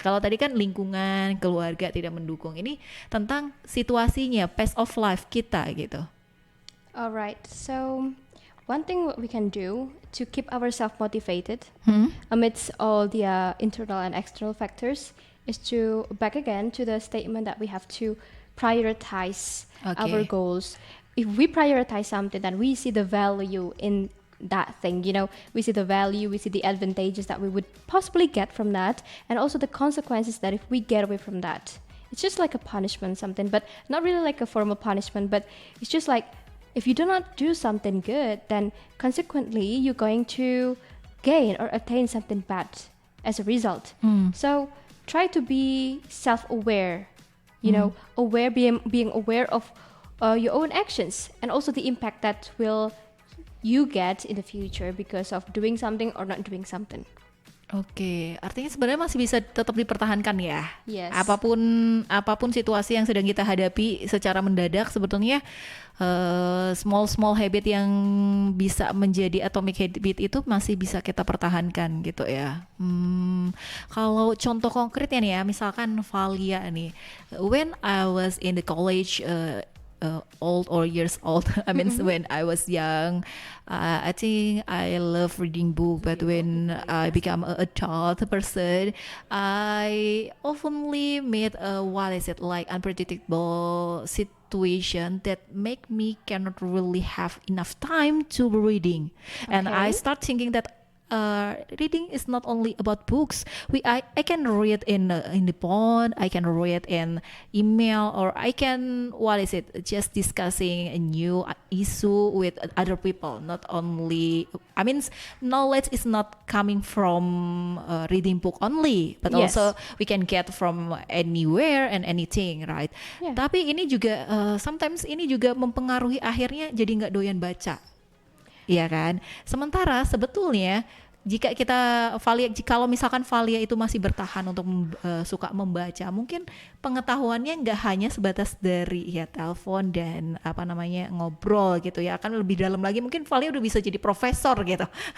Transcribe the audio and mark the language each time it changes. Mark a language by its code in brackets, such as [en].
[id] Kalau tadi kan lingkungan, keluarga tidak mendukung. Ini tentang situasinya, [en] pace of life [id] kita gitu. [en] Alright, so one thing what we can do to keep ourselves motivated amidst all the internal and external factors is to back again to the statement that we have to prioritize our goals. If we prioritize something, then we see the value in that thing, we see the value, we see the advantages that we would possibly get from that, and also the consequences that if we get away from that. It's just like a punishment, something, but not really like a formal punishment, but it's just like if you do not do something good, then consequently you're going to gain or attain something bad as a result. So try to be self-aware, aware, being aware of your own actions and also the impact that will you get in the future because of doing something or not doing something. [id] Oke, artinya sebenarnya masih bisa tetap dipertahankan ya. [en] Yes. [id] Apapun situasi yang sedang kita hadapi secara mendadak, sebetulnya [en] small habit [id] yang bisa menjadi atomic habit itu masih bisa kita pertahankan gitu ya. Kalau contoh konkretnya nih ya, misalkan Valia nih, [en] when I was in the college, old or years old. I mean, when I was young, I think I love reading book. But when I become an adult person, I oftenly meet unpredictable situation that make me cannot really have enough time to reading, and I start thinking that. Reading is not only about books. I can read in the phone, I can read in email, or I can just discussing a new issue with other people. Not only, knowledge is not coming from reading book only, but also we can get from anywhere and anything, right? [id] Tapi ini juga sometimes ini juga mempengaruhi akhirnya jadi nggak doyan baca. Iya kan? Sementara sebetulnya jika kalau misalkan Valia itu masih bertahan untuk suka membaca, mungkin pengetahuannya nggak hanya sebatas dari ya telepon dan ngobrol gitu ya, akan lebih dalam lagi, mungkin Valia udah bisa jadi profesor gitu.